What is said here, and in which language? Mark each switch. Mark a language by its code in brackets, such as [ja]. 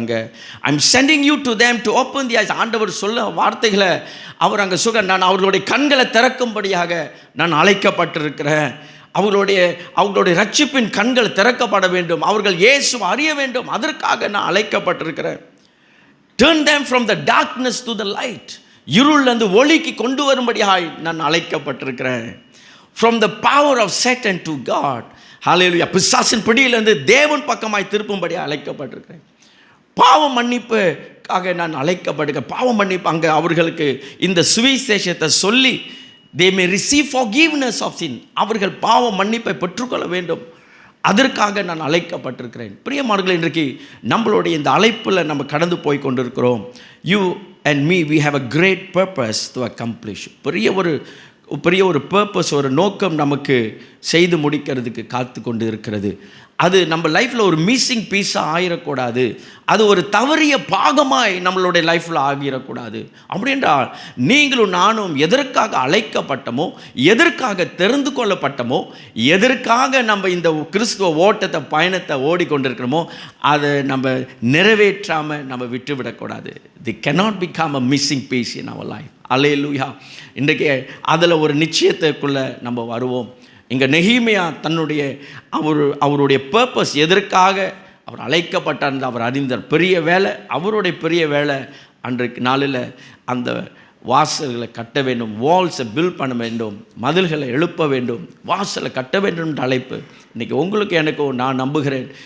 [ta] அங்கே [en] I'm sending you to them to open the eyes. [ta] ஆண்டவர் சொல்ல வார்த்தைகளை அவர் அங்கே நான் அவர்களுடைய கண்களை திறக்கும்படியாக நான் அழைக்கப்பட்டிருக்கிறேன். அவர்களுடைய ரட்சிப்பின் கண்கள் திறக்கப்பட வேண்டும், அவர்கள் இயேசு அறிய வேண்டும், அதற்காக நான் அழைக்கப்பட்டிருக்கிறேன். [en] Turn them from the darkness to the light. [ta] இருளிலிருந்து ஒளிக்கு கொண்டு வரும்படியாய் நான் அழைக்கப்பட்டிருக்கிறேன். [en] From the power of Satan to God. Hallelujah. [ta] பிசாசின் பிடியிலிருந்து தேவன் பக்கமாய் திருப்பும்படியாக அழைக்கப்பட்டிருக்கிறேன். பாவ மன்னிப்புக்காக நான் அழைக்கப்பட்டிருக்கேன். பாவ மன்னிப்பு அங்கே அவர்களுக்கு இந்த சுவிசேஷத்தை சொல்லி [en] they may receive forgiveness of sin. [ta] அவர்கள் பாவ மன்னிப்பை பெற்றுக்கொள்ள வேண்டும், அதற்காக நான் அழைக்கப்பட்டிருக்கிறேன். பிரியமானவர்களே, இன்றைக்கு நம்மளுடைய இந்த அழைப்பில் நம்ம கடந்து போய் கொண்டிருக்கிறோம். [en] You and me, we have a great purpose to accomplish. [ta] பெரிய ஒரு பர்பஸ், ஒரு நோக்கம் நமக்கு செய்து முடிக்கிறதுக்கு காத்து கொண்டு இருக்கிறது. அது நம்ம லைஃப்பில் ஒரு மிஸ்ஸிங் பீஸாக ஆகிடக்கூடாது, அது ஒரு தவறிய பாகமாய் நம்மளுடைய லைஃப்பில் ஆகிடக்கூடாது. அப்படின்றால் நீங்களும் நானும் எதற்காக அழைக்கப்பட்டமோ, எதற்காக தெரிந்து கொள்ளப்பட்டமோ, எதற்காக நம்ம இந்த கிறிஸ்துவ ஓட்டத்தை பயணத்தை ஓடிக்கொண்டிருக்கிறோமோ அதை நம்ம நிறைவேற்றாமல் நம்ம விட்டுவிடக்கூடாது. [en] The cannot become a missing piece in our life. [ta] அல்லேலூயா. இன்றைக்கு அதில் ஒரு நிச்சயத்துக்குள்ளே நம்ம வருவோம். இங்கே நெகேமியா தன்னுடைய அவருடைய பர்பஸ், எதற்காக அவர் அழைக்கப்பட்டார் அவர் அறிந்தார். பெரிய வேலை, அவருடைய பெரிய வேலை அன்றைக்கு நாளில் அந்த வாசல்களை கட்ட வேண்டும், வால்ஸை பில்ட் பண்ண வேண்டும், மதில்களை எழுப்ப வேண்டும், வாசலை கட்ட வேண்டும் என்ற அழைப்பு இன்றைக்கி உங்களுக்கு எனக்கும் நான் நம்புகிறேன்.